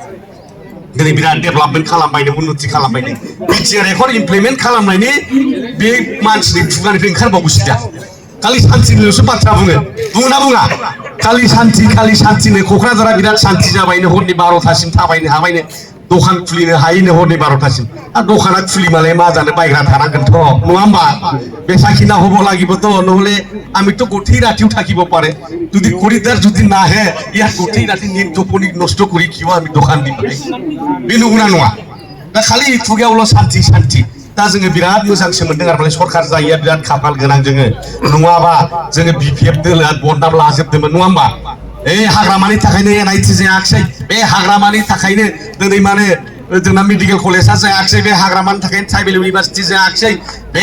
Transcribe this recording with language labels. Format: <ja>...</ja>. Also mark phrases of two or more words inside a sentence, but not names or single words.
<brx>दिनै बिराद डेभेलपमेन्ट खालामबायनो उन्नति खालामबायनो बिटिआर</brx> <en>record implement</en> <brx>खालामनायनि बे मानसिनि खुगानिफ्राय ओंखारबावोसो दा खालि सान्थिनिल'सो बाथ्रा बुङोना बुङा खालि सान्थिनो क'क्राझारा बिराद सान्थि जाबायनो हरनि 12थासिम थाबायनो हाबायनो दखान खुलिनो हायोनो हरनि 12थासिम आरो दखाना खुलिबालाय मा जानो बायग्रा थानांगोनथ' नङा</brx> <as>होमबा बेसा किना हब লাগিবতো নহলে আমি তো গোটেই রাতিও থাকিব পারে যদি করিডর যদি না হে ইয়া গোটেই রাতি নিত্যপনি নষ্ট করি কিও আমি দোকান দিই</as> <brx>बे नंगौना नङा दा खालि खुगायावल' सान्थि दा जोङो बिराद मोजांसो मोनदों आरो सरकार जायैया बिराद खाफाल गोनां जोङो नङाबा जोङो बिपिएफ दोलोआ बदनाम लाजोबदोंमोन नङा होमबा हाग्रामानि थाखायनो एनआइटि जायाखिसै बे हाग्रामानि थाखायनो दिनै माने जोंना</brx> <en>medical college</en> <brx>जायाखिसै बे हाग्रामानि थाखायनो</brx> <en>tribal university</en> <brx>जायाखिसै बे</brx>